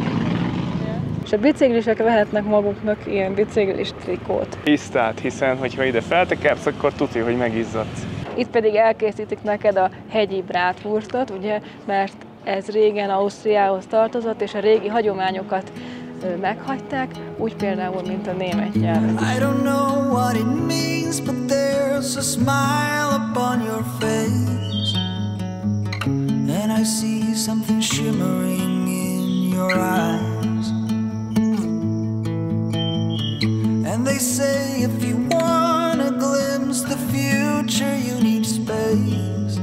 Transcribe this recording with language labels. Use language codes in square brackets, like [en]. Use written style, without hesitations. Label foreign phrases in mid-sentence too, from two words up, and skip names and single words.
[hu] És a biciklisek vehetnek maguknak ilyen biciklis trikót. Tisztát, hiszen hogyha ide feltekersz, akkor tuti, hogy megizzadsz. Itt pedig elkészítik neked a hegyi bratwurstot, ugye, mert ez régen Ausztriához tartozott, és a régi hagyományokat meghagyták, úgy például, mint a német nyelvet. [en] I don't know what it means, but there's a smile upon your face, and I see something shimmering in your eyes. And they say if you want a glimpse the future, you need space.